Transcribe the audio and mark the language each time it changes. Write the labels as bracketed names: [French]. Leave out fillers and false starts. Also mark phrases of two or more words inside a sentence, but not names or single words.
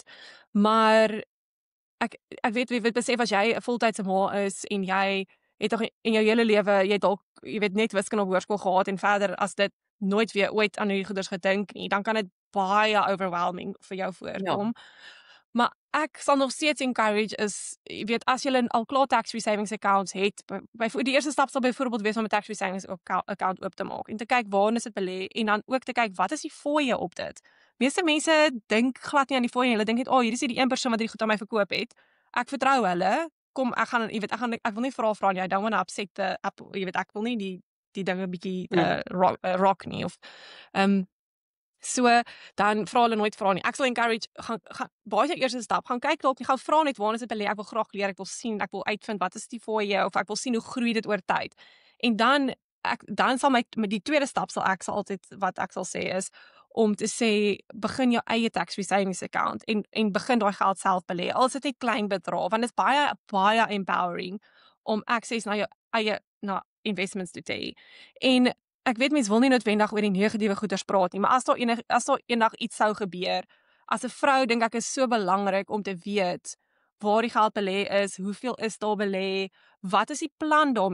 [Afrikaans] Maar ek weet besef as jy 'n voltydse ma is en jy het tog in jou hele lewe jy dalk jy weet net wiskunde op hoërskool gehad en verder as dit nooit weer ooit aan hierdie goeders gedink nie, dan kan dit baie overwhelming vir jou voorkom. Maar ek sal nog steeds encourage is, jy weet, as jy al klaar [English] tax-free savings accounts [Afrikaans] het, die eerste stap sal byvoorbeeld wees om 'n [English] tax-free savings account [Afrikaans] oop te maak en te kyk waar is dit belê en dan ook te kyk wat is die fooie op dit. Meeste mense dink glad nie aan die fooie, hulle dink net, hier is die een persoon wat hierdie goed aan my verkoop het. Ek vertrou hulle. Kom, ek wil nie vra nie. [English] I don't want to upset the apple. [Afrikaans] Jy weet, ek wil nie die dinge bietjie rock nie of so dan vra hulle nooit vra nie. Ek sal encourage gaan baie eerste stap, gaan kyk dalk, gaan vra net waar is dit belê, ek wil graag leer, ek wil sien, ek wil uitvind wat is die fooie of ek wil sien hoe groei dit oor tyd. En dan sal met die tweede stap sal altyd wat ek sal sê is om te sê begin jou eie [English] tax-free savings account [Afrikaans] en begin daai geld self belê. Al is dit net klein bedrae want dit is baie empowering om access na jou eie investments te hê. En ek weet mense wil nie noodwendig oor die negatiewe goeders praat nie, maar as daar eendag iets sou gebeur, as 'n vrou dink ek is so belangrik om te weet waar die geld belê is, hoeveel is daar belê, wat is die plan daarmee?